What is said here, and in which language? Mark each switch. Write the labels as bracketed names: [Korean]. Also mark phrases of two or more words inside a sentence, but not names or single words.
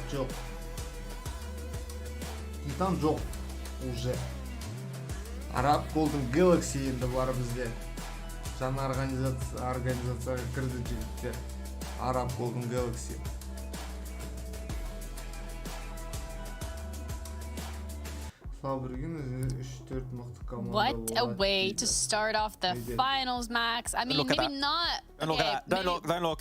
[Kazakh] Жоқ. Титан жоқ уже. Arab Golden Galaxy енді бар бізде. Жаңа организацияға кірді жігіттер. Arab Golden Galaxy. [English] What a way to start off the finals, Max. I mean, maybe not. Don't look.